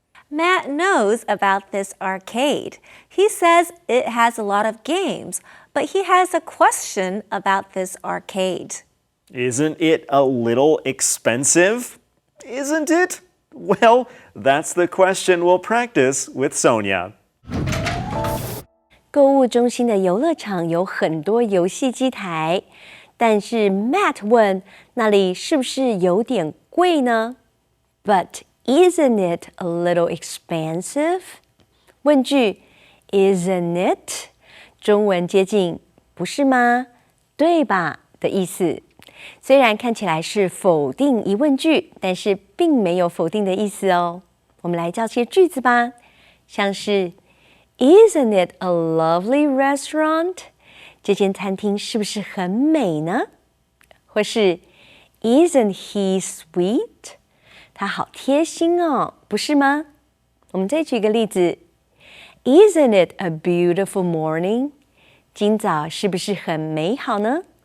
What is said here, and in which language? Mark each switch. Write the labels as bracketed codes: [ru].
[en] Matt knows about this arcade. He says it has a lot of games, but he has a question about this arcade. Isn't it a little expensive? Isn't it? Well, that's the question we'll practice with Sonia. [zh] 购物中心的游乐场有很多游戏机台，但是 Matt 问，那里是不是有点贵呢？ [en] But isn't it a little expensive? [zh] 问句 [en] Isn't it? [zh] 中文接近不是吗？对吧？的意思。虽然看起来是否定疑问句，但是并没有否定的意思哦。我们来造些句子吧，像是 [en] Isn't it a lovely restaurant? [zh] 这间餐厅是不是很美呢？或是 [en] Isn't he sweet? [zh] 他好贴心哦，不是吗？我们再举个例子 [en] Isn't it a beautiful morning? [zh] 今早是不是很美好呢？